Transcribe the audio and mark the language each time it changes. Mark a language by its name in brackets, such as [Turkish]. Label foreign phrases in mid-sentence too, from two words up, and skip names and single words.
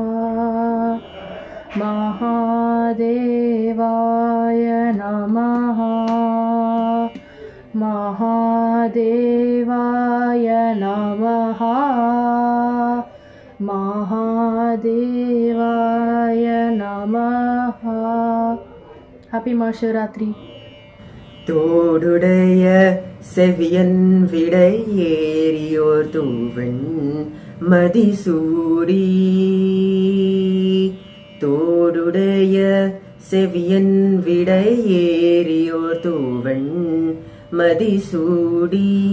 [Sanskrit] महादेवाय नमः महादेवाय नमः महादेवाय नमः हैप्पी महाशिवरात्रि [Tamil] தோடுடைய செவியன் விடை ஏறியோர் தூவன் மதிசூடி தோடுடைய செவியன் விடை ஏறியோர் தூவன் மதிசூடி